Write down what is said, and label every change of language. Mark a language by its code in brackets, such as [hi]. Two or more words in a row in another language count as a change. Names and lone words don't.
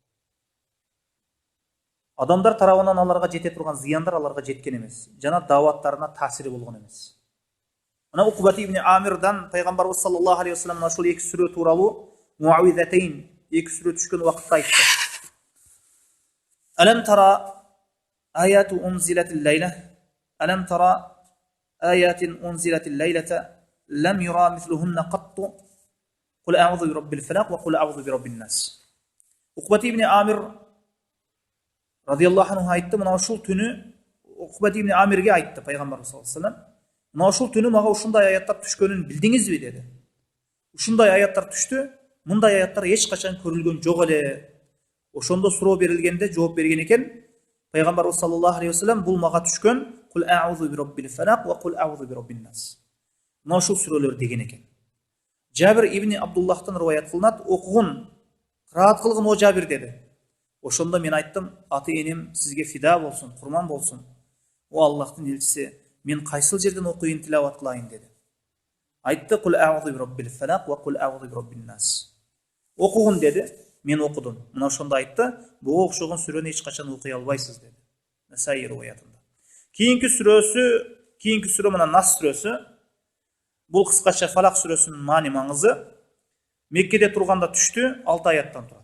[ky] Адамдар тарабынан аларга жете турган зыяндар аларга жеткен эмес. Жана дааваттарына таасири болгон эмес. Мына Уқбат ибн Амирдан пайгамбарыбыз [ar] صلى الله عليه وسلم [ky] ошол эки сүрө тууралуу Муавизатейн эки сүрө түшкөн убакытта айтты. [ar] ألم تر آيات أنزلت الليلة ألم تر آيات أنزلت الليلة لم ير مثلهن قط, قل أعوذ برب الفلق وقل أعوذ برب الناس. [ky] Уқбат ибн Амир [ar] رضي الله عنه [ky] айтты, мына ушул түнү Уқбат ибн Амирге айтты пайгамбарыбыз [ar] صلى الله عليه وسلم, [ky] мына ушул түнү мага ушундай аяттар түшкөнүн билдиңизби деди. Ушундай аяттар түштү, мындай аяттар эч качан көрүлгөн жок эле. Ошондо суроо берилгенде жооп берген экен пайгамбарыбыз [ar] صلى الله عليه وسلم, [ky] бул мага түшкөн [ar] قل أعوذ برب الفلق وقل أعوذ برب الناس. [ky] Мына ушул сүрөлөр деген экен. Жабир ибн Абдуллахтан риваят кылынат, окугун, кыраат кылгын о Жабир деди. Ошондо мен айттым, аты энем сизге фида болсун, курман болсун. О Аллахтын элчиси, мен кайсыл жерден окуйын, тилават кылайын деди. Айтты, [ar] قل أعوذ برب الفلق وقل أعوذ برب الناس. [ky] Окугун деди, мен окудум. Мына ошондо айтты, буга окшогон сүрөнү эч качан окуй албайсыз деди. Насаи риваятында. Кийинки сүрө мына Нас сүрөсү. Бул кыскача Фалак сүрөсүнүн маани маңызы. Меккеде турганда түштү, 6 аяттан турат.